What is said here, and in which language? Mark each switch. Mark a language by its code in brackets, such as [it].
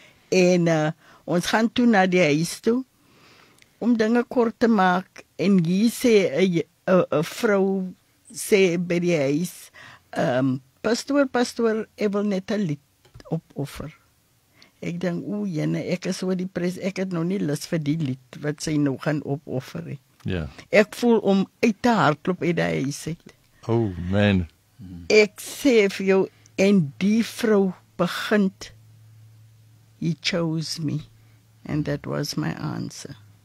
[af] En ons gaan toe na die huis toe, om dinge kort te maak, en hier sê 'n vrou sê by die huis, pastoor, ek wil net 'n lied opoffer. Ek dink, jene, ek is so depress, ek het nou nie lus vir die lied wat sy nou gaan opoffer nie. ja. Ek voel om uit te hardloop uit die huis uit. [en] Oh man, [af] Ek sê vir jou, en die vrou begin, [en] he chose me, and that was my answer.